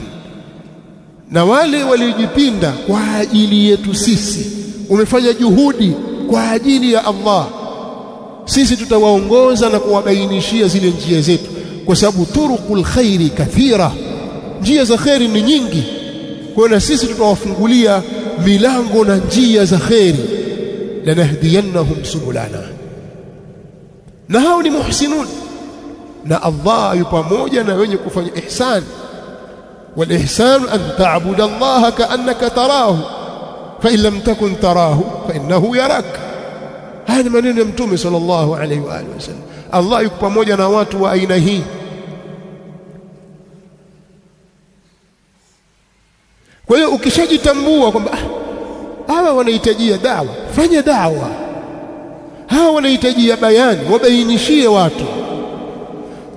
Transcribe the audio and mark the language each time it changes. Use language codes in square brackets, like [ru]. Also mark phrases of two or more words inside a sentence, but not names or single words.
[sw] Na wale waliojipinda kwa ajili yetu sisi, umefanya juhudi kwa ajili ya Allah, sisi tutawaongoza na kuwabainishia zile njia zetu, kwa sababu [ar] طرق الخير كثيرة, [sw] njia za khairi ni nyingi. Kwa hiyo sisi tutawafungulia milango na njia za khairi. [ar] لنهدينهم سبلنا, [sw] na hao ni muhsinun, na Allah yupo pamoja na wenye kufanya ihsan. [ar] والإحسان أن تعبد الله كأنك تراه فإن لم تكن تراه فإنه يراك. [sw] هذا maneno ya Mtume [ar] صلى الله عليه وعلى آله وسلم. [sw] Allah yuko pamoja na watu wa aina hii. Kwa hiyo ukishajitambua kwamba hawa wanahitajia dawa, fanya dawa. Hawa wanahitajia bayani, wabainishie watu.